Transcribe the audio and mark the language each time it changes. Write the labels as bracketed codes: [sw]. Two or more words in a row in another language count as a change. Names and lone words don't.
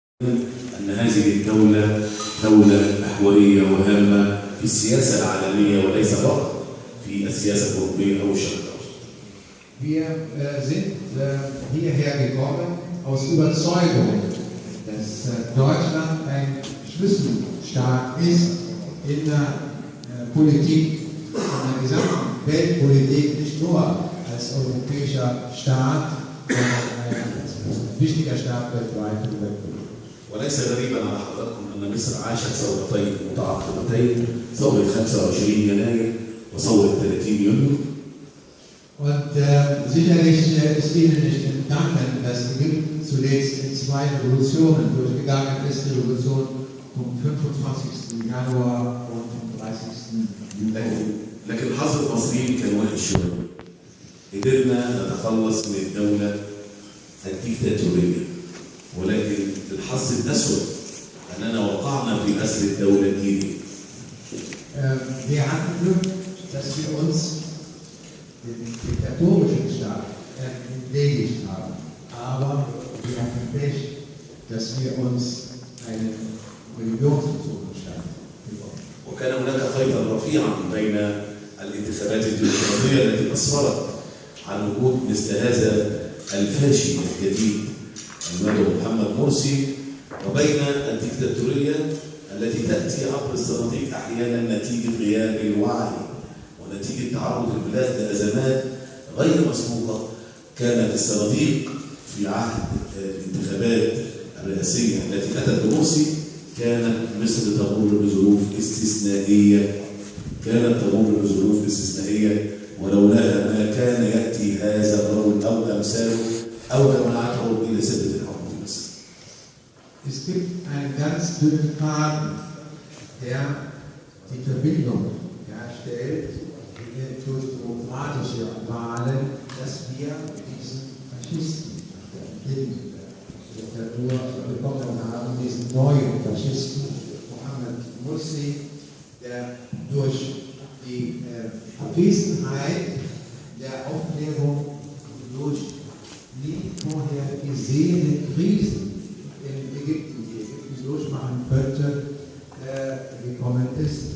[ar] أن هذه الدولة دولة محورية وهامة في السياسة العالمية وليس فقط في السياسة الأوروبية أو الشرق الأوسط. [de] Wir sind hierher gekommen aus Überzeugung, dass Deutschland ein Schlüsselstaat ist in der Politik, in der gesamten Weltpolitik, nicht nur als europäischer Staat, sondern als wichtiger Staat weltweit in der Weltpolitik. [ar] وليس غريبا على حضراتكم أن مصر عاشت ثورتين متعاقبتين، ثورة 25 يناير وثورة 30 يونيو. [de] Und sicherlich ist Ihnen nicht entgangen, dass Ägypten zuletzt in zwei Revolutionen durchgegangen ist, die Revolution vom 25. Januar und vom 30. Juli. [ar] لكن حظ المصريين كان وحش شوية. قدرنا نتخلص من الدولة الديكتاتورية، ولكن الحظ الأسود أننا وقعنا في أسر الدولة الدينية. [de] Wir hatten Glück, dass wir uns den diktatorischen Staat entledigt haben. Aber wir hatten Pech, dass wir uns einen religionsbezogenen Staat gebaut haben. [ar] وكان هناك خيطا رفيعا بين الانتخابات الديمقراطية التي أسفرت عن وجود مثل هذا الفاشي الجديد المدعو محمد مرسي وبين الديكتاتورية التي تأتي عبر الصناديق أحيانا نتيجة غياب الوعي ونتيجة تعرض البلاد لأزمات غير مسبوقة. كانت الصناديق في عهد الانتخابات الرئاسية التي أتت بمرسي كانت مصر تمر بظروف استثنائية، ولولاها ما كان يأتي هذا الرجل أو أمثاله أو جماعته إلى سدة الحكم في مصر. [de] Es gibt einen ganz dünnen Faden, der die Verbindung herstellt durch demokratische Wahlen, dass wir diesen Faschisten in der Diktatur bekommen haben, diesen neuen Faschisten, Mohammed Morsi, der durch die Abwesenheit der Aufklärung, durch nie vorher gesehene Krisen in Ägypten, die Ägypten durchmachen könnte, gekommen ist.